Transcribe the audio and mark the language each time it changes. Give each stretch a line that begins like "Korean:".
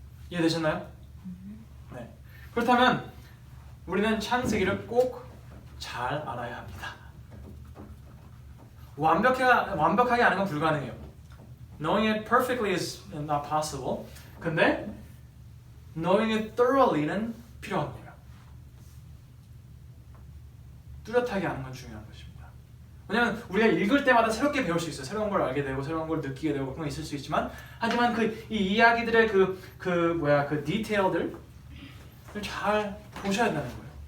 Korean: 이해되셨나요? 네. 그렇다면 우리는 창세기를 꼭 잘 알아야 합니다. 완벽하게 아는 건 불가능해요.
English: knowing it perfectly is not possible.
Korean: 근데
English: knowing it thoroughly
Korean: 는 필요한 거예요. 뚜렷하게 아는 건 중요한 것입니다. 왜냐하면 우리가 읽을 때마다 새롭게 배울 수 있어요. 새로운 걸 알게 되고 새로운 걸 느끼게 되고 그런 거 있을 수 있지만 하지만 이 이야기들의 그 디테일들을 잘 보셔야 된다는 거예요.